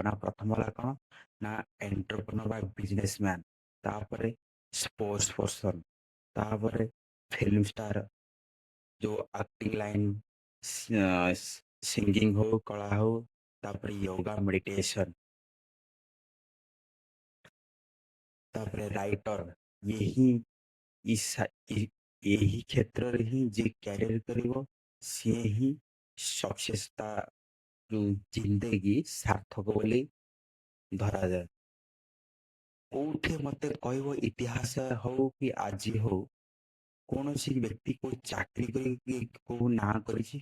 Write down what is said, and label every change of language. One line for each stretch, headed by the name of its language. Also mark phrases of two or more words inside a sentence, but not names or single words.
Odia: ନା ପ୍ରଥମ ହେଲା କଣ ନା ଏଣ୍ଟରପ୍ରେନର ବା
English: business man,
Odia: ତାପରେ
English: sports person,
Odia: ତାପରେ
English: film star,
Odia: ଯୋଉ
English: acting line,
Odia: ସିଙ୍ଗିଙ୍ଗ ହଉ, କଳା ହଉ, ତାପରେ
English: yoga meditation,
Odia: ତାପରେ ରାଇଟର।
Hindi: यही इस यही
Odia: କ୍ଷେତ୍ରରେ ହିଁ ଯିଏ କ୍ୟାରିୟର କରିବ ସିଏ ହିଁ ସକ୍ସେସ୍, ତା ଯୋଉ ଜିନ୍ଦେଗି ସାର୍ଥକ ବୋଲି ଧରାଯାଏ। କୋଉଠି ମତେ କହିବ, ଇତିହାସ ହଉ କି ଆଜି ହଉ, କୌଣସି ବ୍ୟକ୍ତି କୋଉ ଚାକିରି କରିକି କୋଉ ନାଁ କରିଛି?